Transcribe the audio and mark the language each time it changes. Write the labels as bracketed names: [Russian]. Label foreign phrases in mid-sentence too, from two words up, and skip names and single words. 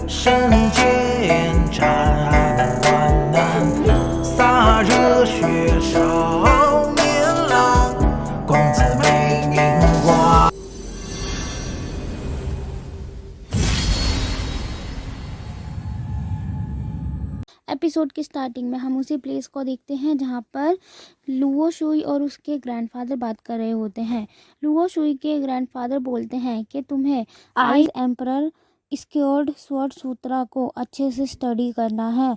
[Chinese] 身间缠万难，洒热血少年郎，公子美名挂。 [Hindi] एपिसोड की स्टार्टिंग में हम उसी प्लेस को देखते हैं जहाँ पर लुओ शुई और उसके ग्रैंडफादर बात कर रहे होते हैं। लुओ शुई के ग्रैंडफादर बोलते हैं कि तुम्हें आइस एम्परर स्क्योर्ड स्वॉर्ड सूत्रा को अच्छे से स्टडी करना है।